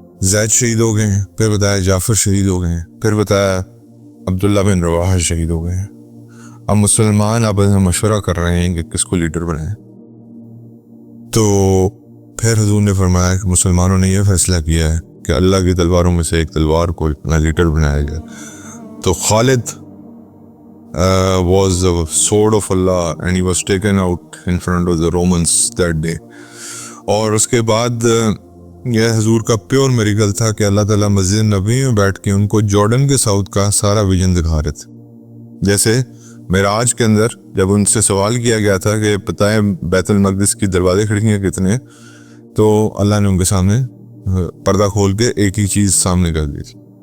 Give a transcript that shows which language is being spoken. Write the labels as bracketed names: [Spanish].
[Urdu] زید شہید ہو گئے ہیں, پھر بتایا جعفر شہید ہو گئے ہیں, پھر بتایا عبداللہ بن رواحہ شہید ہو گئے ہیں. اب مسلمان آپس میں مشورہ کر رہے ہیں کہ کس کو لیڈر بنائیں. تو پھر حضور نے فرمایا کہ مسلمانوں نے یہ فیصلہ کیا ہے کہ اللہ کی تلواروں میں سے ایک تلوار کو اپنا لیڈر بنایا جائے. تو خالد [English] was the sword of Allah and he was taken out in front of the Romans that day. [Urdu] اور اس کے بعد یہ حضور کا پیور میریکل تھا کہ اللہ تعالیٰ مسجد نبوی میں بیٹھ کے ان کو جارڈن کے ساؤتھ کا سارا ویژن دکھا رہے تھے. جیسے معراج کے اندر جب ان سے سوال کیا گیا تھا کہ بتائیں بیت المقدس کی دروازے کھڑکیاں کتنے, تو اللہ نے ان کے سامنے پردہ کھول کے ایک ہی چیز سامنے کر دی تھی.